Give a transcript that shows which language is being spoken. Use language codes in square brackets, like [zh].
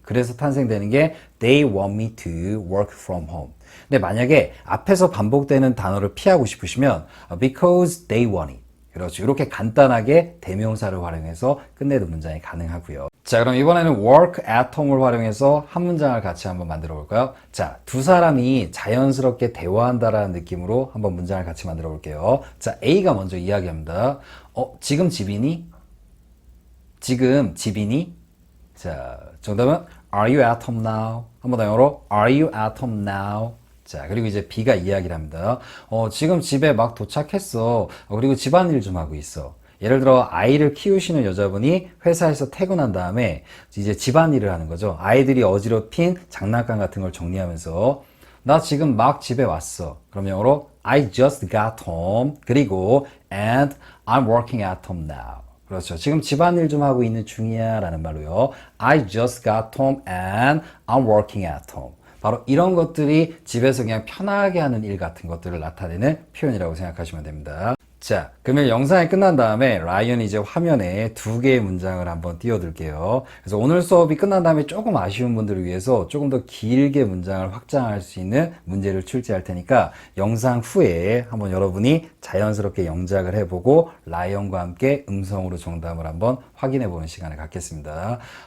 [ko] 그래서 탄생되는 게 [en] they want me to work from home. [ko] 근데 만약에 앞에서 반복되는 단어를 피하고 싶으시면 [en] because they want it. [ko] 그렇죠. 이렇게 간단하게 대명사를 활용해서 끝내는 문장이 가능하고요. 자, 그럼 이번에는 work at home을 활용해서 한 문장을 같이 한번 만들어 볼까요? 자, 두 사람이 자연스럽게 대화한다라는 느낌으로 한번 문장을 같이 만들어 볼게요. 자, A가 먼저 이야기합니다. 지금 집이니? 지금 집이니? 자, 정답은 [en] Are you at home now? [ko] 한 번 더 영어로 [en] Are you at home now? [ko] 자, 그리고 이제 B가 이야기를 합니다. 지금 집에 막 도착했어. 그리고 집안일 좀 하고 있어. 예를 들어 아이를 키우시는 여자분이 회사에서 퇴근한 다음에 이제 집안일을 하는 거죠. 아이들이 어지럽힌 장난감 같은 걸 정리하면서 나 지금 막 집에 왔어. 그럼 영어로 [en] I just got home. [ko] 그리고 [en] and I'm working at home now. [ko] 그렇죠. 지금 집안일 좀 하고 있는 중이야 라는 말로요. [en] I just got home and I'm working at home. [ko] 바로 이런 것들이 집에서 그냥 편하게 하는 일 같은 것들을 나타내는 표현이라고 생각하시면 됩니다. 자, 그러면 영상이 끝난 다음에 라이언이 이제 화면에 2개의 문장을 한번 띄워둘게요. 그래서 오늘 수업이 끝난 다음에 조금 아쉬운 분들을 위해서 조금 더 길게 문장을 확장할 수 있는 문제를 출제할 테니까 영상 후에 한번 여러분이 자연스럽게 영작을 해보고 라이언과 함께 음성으로 정답을 한번 확인해보는 시간을 갖겠습니다.